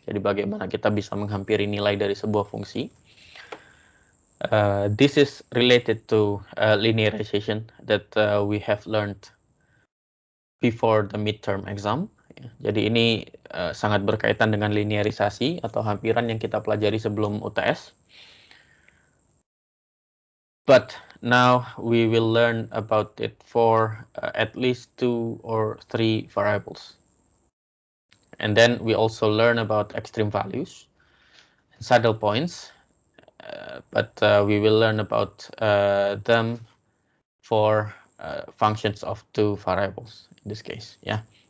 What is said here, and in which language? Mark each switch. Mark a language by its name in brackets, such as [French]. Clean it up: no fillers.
[Indonesian] Jadi bagaimana kita bisa menghampiri nilai dari sebuah fungsi. [English] This is related to linearization that we have learned before the midterm exam. [Indonesian] Jadi ini sangat berkaitan dengan linearisasi atau hampiran yang kita pelajari sebelum UTS. [English] But now we will learn about it for at least 2 or 3 variables. And then we also learn about extreme values, saddle points, but we will learn about them for functions of 2 variables in this case. Yeah.